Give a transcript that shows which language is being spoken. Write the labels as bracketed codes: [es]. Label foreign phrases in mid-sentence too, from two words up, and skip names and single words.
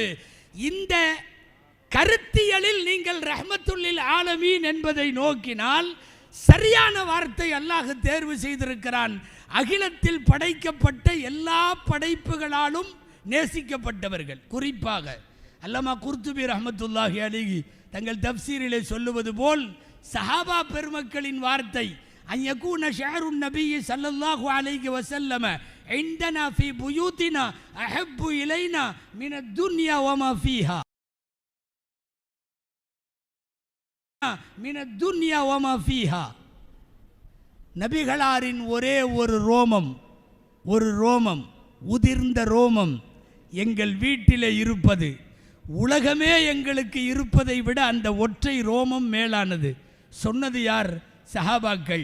[ta] இந்த கருத்தியலில் நீங்கள் [ar] رحمة للعالمين [ta] என்பதை நோக்கினால் சரியான வார்த்தை அல்லாஹ் தேர்வு செய்திருக்கிறான். அகிலத்தில் படைக்கப்பட்ட எல்லா படைப்புகளாலும் நேசிக்கப்பட்டவர்கள். குறிப்பாக அல்லமா குர்துபி [ar] رحمة الله عليه [ta] தங்கள் தப்சீரிலே சொல்லுவது போல், சஹாபா பெருமக்களின் வார்த்தை, [ar] أن يكون شعر النبي صلى الله عليه وسلم عندنا في بيوتنا أحب إلينا من الدنيا وما فيها من الدنيا وما فيها. [ta] நபிகளாரின் ஒரே ஒரு ரோமம் உதிர்ந்த ரோமம் எங்கள் வீட்டிலே இருப்பது உலகமே எங்களுக்கு இருப்பதை விட அந்த ஒற்றை ரோமம் மேலானது. சொன்னது யார்? சஹாபாக்கள்.